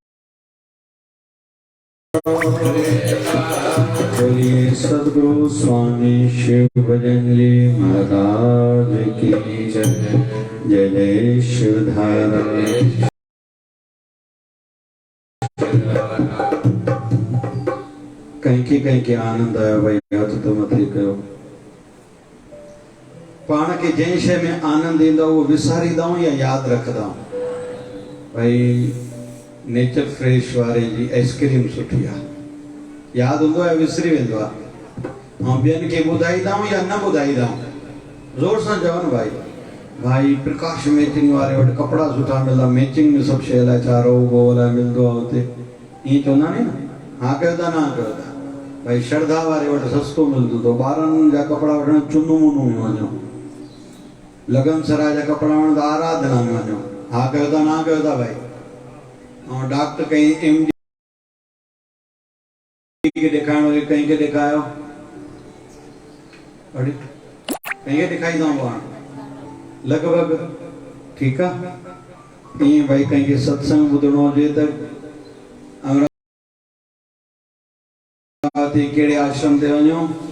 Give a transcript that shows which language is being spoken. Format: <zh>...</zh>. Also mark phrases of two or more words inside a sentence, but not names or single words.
<hi>बोलिए सद्गुरु स्वामी शिव भजन जी महाराज की जय। जय जय शिवधारा।</hi> <sd>कहीं के आनंद आया भाई, हथ तो मत ही कयो। पाण के जंहिं शइ में आनंद ईंदो उहो विसारींदा आहियूं या यादि रखंदा आहियूं। भाई नेचर फ्रेश वारे जी आइसक्रीम सुठी आहे, यादि हूंदो आहे विसरी वेंदो आहे। ऐं ॿियनि खे ॿुधाईंदा आहियूं या न ॿुधाईंदा आहियूं। ज़ोर सां चवनि भाई, भाई प्रकाश मैचिंग वारे वटि कपिड़ा सुठा मिलंदा, मैचिंग में सभु शइ अलाए छा रोगो अलाए मिलंदो आहे हुते, ईअं चवंदा नी न। हा कयो था, न कयो था। भाई श्रद्धा वारे वटि सस्तो मिलंदो, तो ॿारनि जा कपिड़ा वठण चुनू मुनू में वञो, लगन सराय जा कपिड़ा वठण त आराधना में वञो। हा कयो था, न कयो था भाई। ऐं डॉक्टर कहीं MD के ॾेखारिणो हुजे, कहीं खे ॾेखारियो, कहीं खे ॾेखारींदा पाण लॻभॻि, ठीकु आहे। ईअं भाई कहीं खे सत्संग ॿुधणो हुजे त अमरावती कहिड़े आश्रम ते वञो।</sd>